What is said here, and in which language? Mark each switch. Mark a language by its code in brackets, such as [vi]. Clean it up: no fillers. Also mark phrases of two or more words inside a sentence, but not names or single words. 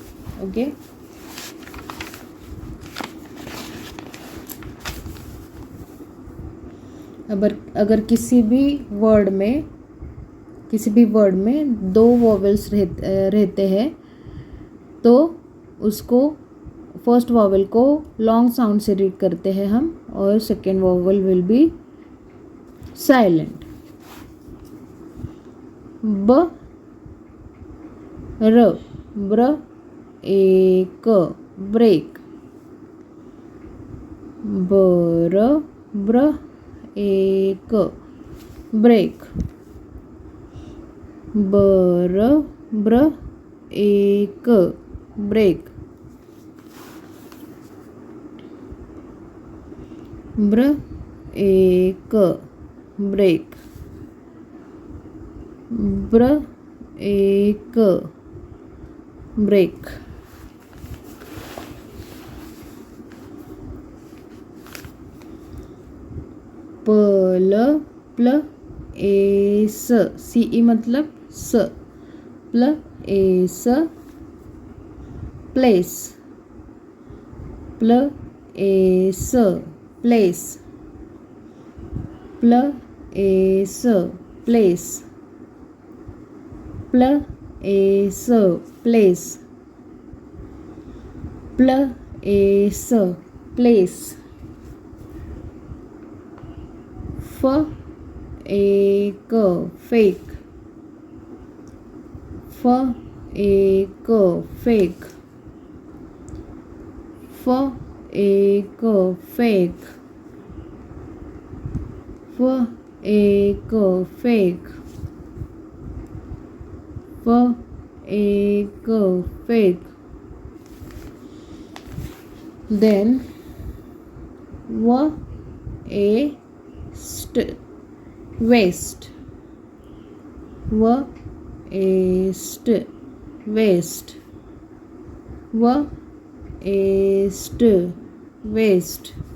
[hi] ओके, अगर किसी भी वर्ड में दो वॉवेल्स रहते हैं तो उसको [en] first vowel [hi] को [en] long sound [hi] से रीड करते हैं हम, और [en] second vowel will be silent. b, r, br, ake, break. br, br, ake, break. br, br, ake, break. br, ake, break. br, ake, break. pl, pl, ace, c e मतलब s, pl, ace, place. pl, ace, place. pl, ace, place. pl, ace, place. pl, ace, place. f, ake, fake. f, ake, fake. f, ake, fake. f, ake, fake. f, ake, fake. Then w, a, waste. W, a, waste. W, a, waste.